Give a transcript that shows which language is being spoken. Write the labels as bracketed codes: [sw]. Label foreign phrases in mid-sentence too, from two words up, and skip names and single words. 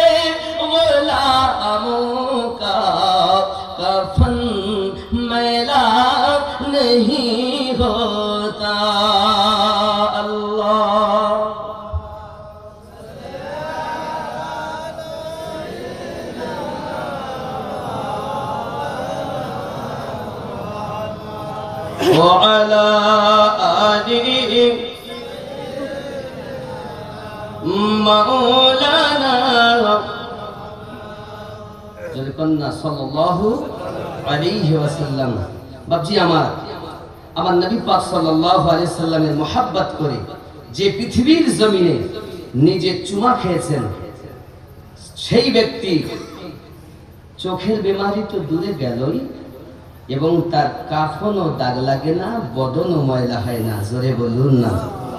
[ur] غلاموں کا کفن میلا نہیں ہوتا [ar] وعلى آله [ur] مولانا [ar] جلقنا صلی اللہ علیہ وسلم [bn] বাপজি আমার নবী পাক [ar] صلى الله عليه وسلم [bn] মোহাব্বত করে যে পৃথিবীর জমিনে নিজে চুমা খেয়েছেন সেই ব্যক্তি চোখের বিমারি তো দূরে গেলই এবং তার কাফনও দাগ লাগে না বদনও ময়লা হয় না জোরে বলুন না